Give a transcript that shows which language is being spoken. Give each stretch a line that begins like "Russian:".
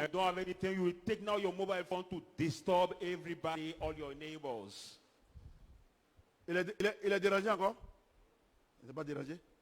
English: And don't have anything. You will take now your mobile phone to disturb everybody, all your neighbors.
French: Il est dérangé encore? Il n'est pas dérangé?